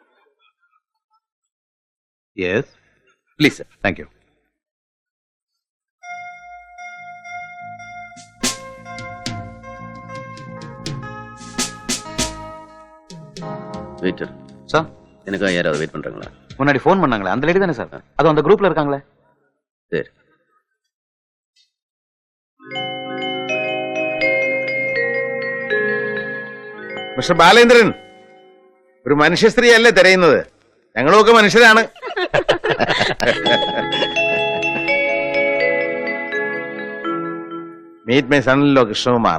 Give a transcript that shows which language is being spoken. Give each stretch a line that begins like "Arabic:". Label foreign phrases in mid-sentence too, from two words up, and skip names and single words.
English: Yes, Please sir. Thank you.
Tamil: வெயிட்டர் சார், எனக்காக யாராவது வெயிட் பண்றாங்களா? முன்னாடி ஃபோன் பண்ணாங்களே அந்த லேடி தானே சார்? அது அந்த குரூப்ல இருக்காங்களே. சரி.
Malayalam: മിസ്റ്റർ ബാലേന്ദ്രൻ, ഒരു മനുഷ്യ സ്ത്രീയല്ലേ തിരയുന്നത്? ഞങ്ങളുമൊക്കെ മനുഷ്യരാണ്.
English: meet my son-in-law
Malayalam: കൃഷ്ണകുമാർ.